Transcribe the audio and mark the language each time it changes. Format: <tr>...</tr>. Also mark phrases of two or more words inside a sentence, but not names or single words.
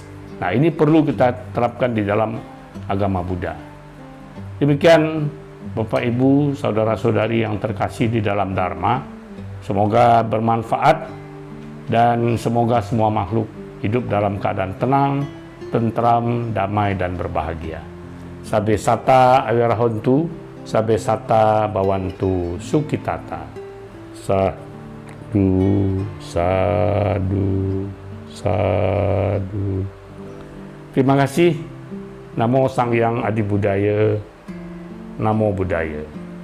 <id>Nah, ini perlu kita terapkan di dalam agama Buddha. Demikian Bapak Ibu, saudara-saudari yang terkasih di dalam Dharma, semoga bermanfaat dan semoga semua makhluk hidup dalam keadaan tenang, tentram, damai, dan berbahagia.</id> <pi>Sabe sata awirahontu, sabe sata bawantu sukitata. Sadu, sadu, sadu.</pi> <id>Terima kasih.</id> <pi>Namo Sang Hyang Adi Budaya. Namo Buddhaya.</pi>